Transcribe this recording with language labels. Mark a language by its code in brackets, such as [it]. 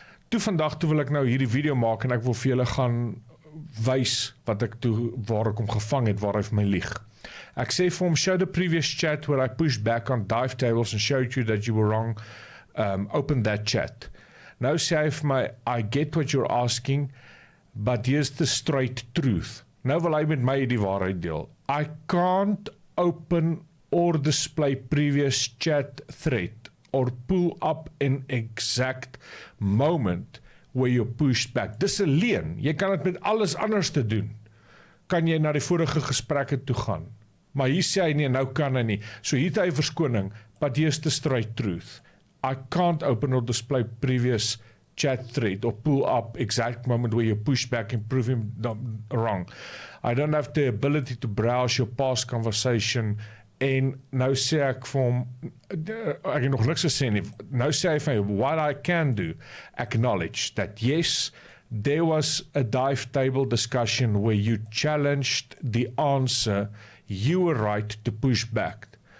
[af] Vandag wil ek nou hierdie video maak, en ek wil vir julle gaan wys waar ek hom gevang het, waar hy vir my lieg. Ek sê vir hom, [en] show the previous chat where I pushed back on dive tables and showed you that you were wrong, open that chat. [af] Nou sê hy vir my, [en] I get what you're asking, but here's the straight truth. [af] Nou wil hy met my die waarheid deel. [en] I can't open or display previous chat thread or pull up an exact moment where you pushed back. [af] Dis 'n leuen. Jy kan dit met alles anders te doen. Kan jy na die vorige gesprekke toe gaan. Maar hier sê hy nie, nou kan hy nie. So hier het hy verskoning, [en] but here's the straight truth. I can't open or display previous chat thread or pull up exact moment where you push back and prove him wrong. I don't have the ability to browse your past conversation [af] en nou sê ek vir hom, ek het nog niks gesê nie, nou sê hy vir my, [en] what I can do, acknowledge that yes, there was a dive table discussion where you challenged the answer, you were right to push back.